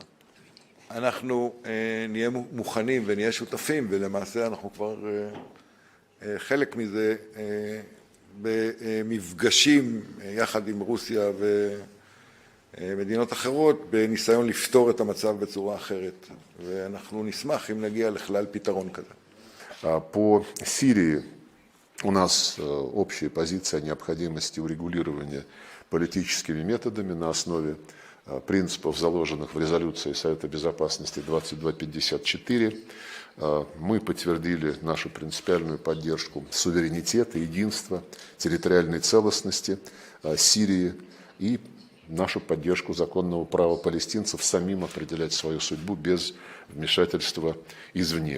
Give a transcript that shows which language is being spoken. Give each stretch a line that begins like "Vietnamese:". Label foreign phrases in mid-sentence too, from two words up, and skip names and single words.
Hebrew: אנחנו נהיה מוכנים ונהיה שותפים, ולמעשה אנחנו כבר חלק מזה במפגשים יחד עם רוסיה ומדינות אחרות, בניסיון לפתור את המצב בצורה אחרת. ואנחנו נשמח אם נגיע לכלל פתרון כזה.
Russian: По Сирии у нас общая позиция о необходимости урегулирования политическими методами на основе принципов, заложенных в резолюции Совета Безопасности 2254. Мы подтвердили нашу принципиальную поддержку суверенитета, единства, территориальной целостности Сирии и нашу поддержку законного права палестинцев самим определять свою судьбу без вмешательства извне.